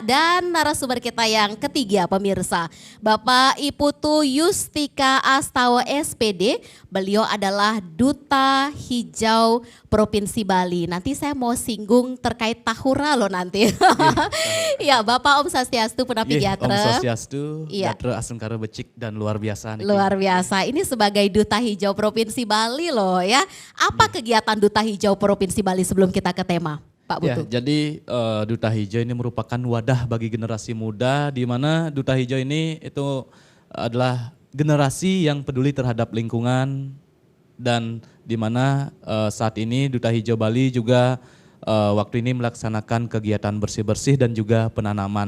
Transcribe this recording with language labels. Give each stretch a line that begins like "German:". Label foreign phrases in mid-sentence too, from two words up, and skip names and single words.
Indonesian: Dan narasumber kita yang ketiga pemirsa, Bapak Iputu Yustika Astawa SPD. Beliau adalah Duta Hijau Provinsi Bali. Nanti saya mau singgung terkait tahura loh nanti. Iya, Bapak
Balinese: Om Swastiastu Punapi Giatre. Om Swastiastu, Giatre Astungkara becik
Indonesian: dan luar biasa. Luar biasa, ini sebagai Duta Hijau Provinsi Bali loh ya. Apa kegiatan Duta Hijau Provinsi Bali sebelum kita ke tema, Pak Putu? Ya, jadi Duta Hijau ini merupakan wadah bagi generasi muda, di mana Duta Hijau ini itu adalah generasi yang peduli terhadap lingkungan, dan di mana saat ini Duta Hijau Bali juga waktu ini melaksanakan kegiatan bersih-bersih dan juga penanaman.